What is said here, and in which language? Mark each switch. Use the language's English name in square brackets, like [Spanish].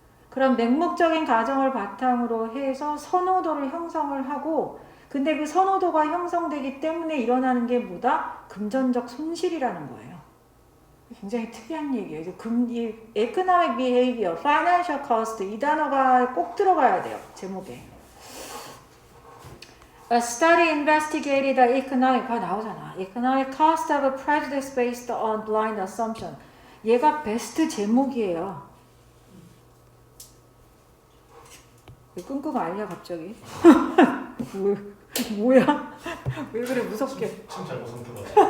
[Korean] 그런 맹목적인 가정을 바탕으로 해서 선호도를 형성을 하고 근데 그 선호도가 형성되기 때문에 일어나는 게 뭐다? 금전적 손실이라는 거예요. 굉장히 특이한 얘기예요. 이 economic behavior, financial cost 이 단어가 꼭 들어가야 돼요. 제목에. [English] A study investigated the economic [Korean] 나오잖아. [English] Economic cost of a prejudice based on blind assumption. [Korean] 얘가 베스트 제목이에요. 왜 끙끙 앓냐 갑자기? 뭐야? 왜 그래 무섭게? 칭찬 무슨 들어?